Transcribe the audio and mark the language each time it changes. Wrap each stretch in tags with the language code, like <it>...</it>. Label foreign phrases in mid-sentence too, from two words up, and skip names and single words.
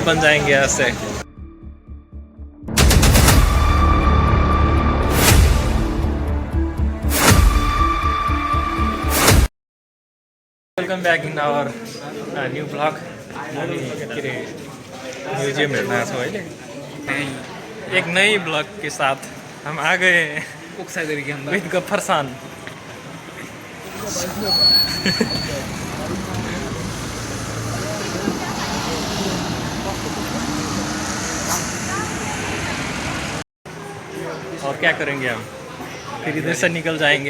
<hi>बन जाएंगे आज से।</hi> <en>welcome back in our new blog.</en> <ne>के अरे म्यूजियम हेर्न छौँ अहिले।</ne> <hi>एक नई ब्लॉग के साथ हम आ गए विद गफ्फरसान। और क्या करेंगे हम, फिर इधर से निकल जाएंगे।</hi>